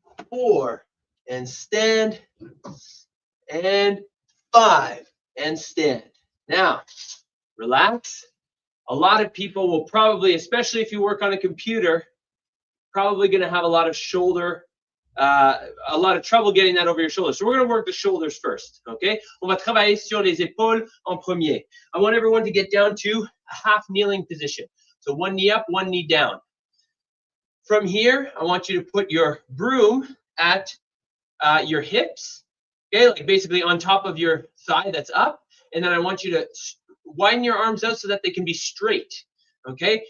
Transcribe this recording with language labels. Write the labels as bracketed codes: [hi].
[en] 4 and stand. And 5 and stand. Now, relax. A lot of people will probably, especially if you work on a computer, probably going to have a lot of shoulder, a lot of trouble getting that over your shoulders. So we're going to work the shoulders first, okay? [fr] On va travailler sur les épaules en premier. [en] I want everyone to get down to a half kneeling position. So one knee up, one knee down. From here, I want you to put your broom at your hips, okay? Like basically on top of your thigh that's up. And then I want you to widen your arms out so that they can be straight, okay?